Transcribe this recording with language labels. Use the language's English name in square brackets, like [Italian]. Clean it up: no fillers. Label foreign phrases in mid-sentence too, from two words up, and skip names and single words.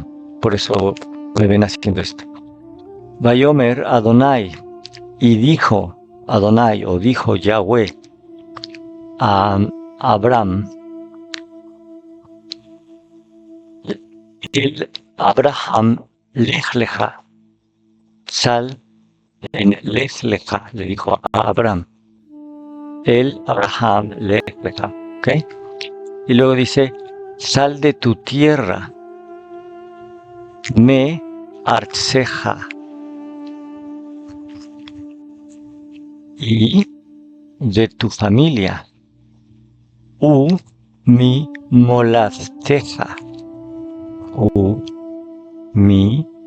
[Spanish] Por eso me ven haciendo esto. [Hebrew] ויאמר אדוני, [Spanish] y dijo Adonai, o dijo Yahweh a Abraham, El Abraham, [Hebrew] לך לך, [Spanish] sal, en [Hebrew] לך לך, [Spanish] le dijo a Abraham. El Abraham, [Hebrew] לך לך, [Spanish] ¿ok? Y luego dice, sal de tu tierra, [Hebrew] מארצך, [Spanish] y de tu familia, [Hebrew] ממולדתך, [Spanish] mi